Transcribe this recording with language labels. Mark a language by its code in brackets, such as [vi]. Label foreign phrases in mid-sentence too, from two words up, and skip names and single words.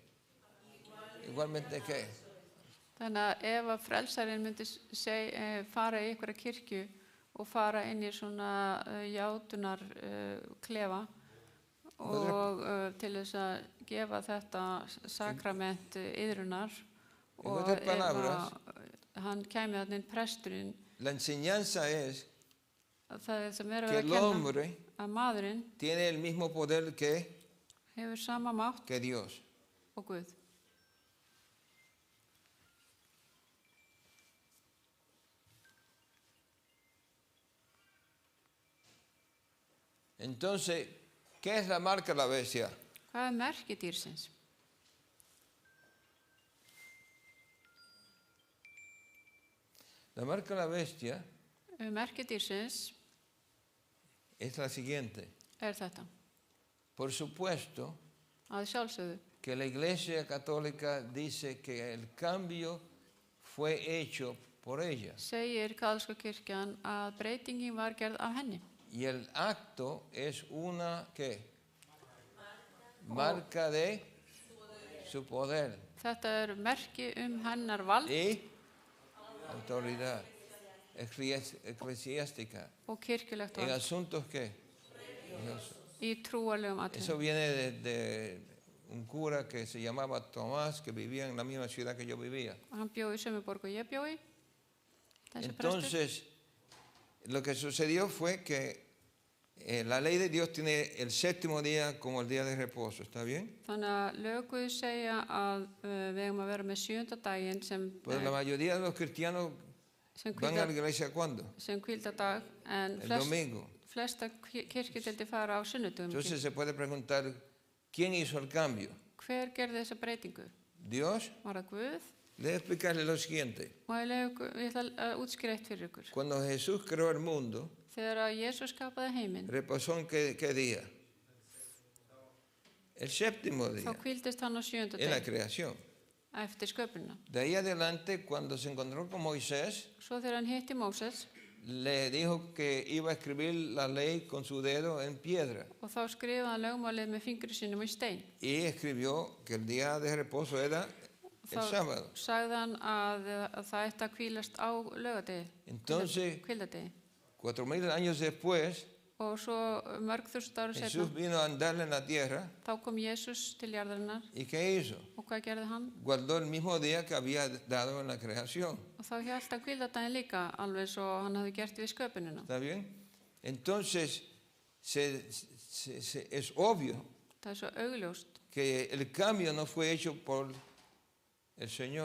[es] Igualmente ¿qué? [is] Þannig að ef að frelsarinn myndi fara í einhverja kirkju og fara inn í svona játunar klefa og til þess að gefa þetta sakrament iðrunar og ef hann kæmi þarna inn presturinn, [es] La enseñanza es [is] það sem er [es] que [is] að [es] el [is] kenna [es] hombre [is] að maðurinn [es] tiene el mismo poder [is] hefur sama mátt [es] que Dios. [is] og Guð. [es] Entonces, ¿qué es la marca de la bestia? [is] Hvað merki dýrsins? [es] La marca de la bestia [is] Merki dýrsins [es] es la siguiente. [is] þetta. [es] Por supuesto [is] Að sjálfsögðu [es] que la Iglesia Católica dice que el cambio fue hecho por ella [is] segir kaþólska kirkjan að breytingin var gerð af henni. [es] y el acto es una ¿qué? Marca de su poder [is] Þetta merki hennar vald [es] y autoridad eclesiástica [is] og kirkjulegt [es] en [is] vald [es] asuntos que [is] í trúarlegum [es] eso [is] atriðum. [es] viene de un cura que se llamaba Tomás, que vivía en la misma ciudad que yo vivía. [is] Hann bjó í sömu borg og ég bjó í. Þessi prestur. [es] Entonces, lo que sucedió fue que la ley de Dios tiene el séptimo día como el día de reposo, ¿está bien? [is] Þannig að lög Guðs segja að við eigum að vera með 7. daginn [es] Pues la mayoría de los cristianos van a la iglesia ¿cuándo? [is] sem hvíldardag en [es] El domingo. [is] flesta kirkjudeildir fara á sunnudögum. [es] Entonces se puede preguntar, ¿quién hizo el cambio? [is] Hver gerði þessa breytingu? [es] ¿Dios? [is] Var það Guð? [es] Le voy a explicarle lo siguiente. [is] Og ég ætla að útskýra eitt fyrir ykkur. [es] Cuando Jesús creó el mundo, [is] Þegar að Jesús skapaði heiminn, [es] reposó en qué día? El séptimo [is] þá [es] día, [is] hvíldist hann á 7. [es] en la [is] dag [es] creación. [is] eftir sköpunina. [es] De ahí adelante, cuando se encontró con Moisés, [is] Svo þegar hann hitti Móses [es] le dijo que iba a escribir la ley con su dedo en piedra. [is] og þá skrifaði hann lögmálið með fingri sínum í stein. [es] Y escribió que el día de reposo era el [is] Þá [es] sábado. [is] sagði hann að það ætti að hvílast á laugadegi, [es] Entonces, [is] hvíldardegi. [es] 4000 años después, [is] Og svo mörg þúsund ára setna, [es] Jesús vino a andar en la tierra. [is] þá kom Jesús til jarðarinnar [es] ¿Y qué hizo? [is] og hvað gerði hann? [es] Guardó el mismo día que había dado en la creación. [is] Og þá hélt hann hvíldardaginn líka, alveg svo hann hafði gert við sköpunina. [es] ¿Está bien? Entonces, es obvio [is] Það svo augljóst [es] que el cambio no fue hecho por el Señor.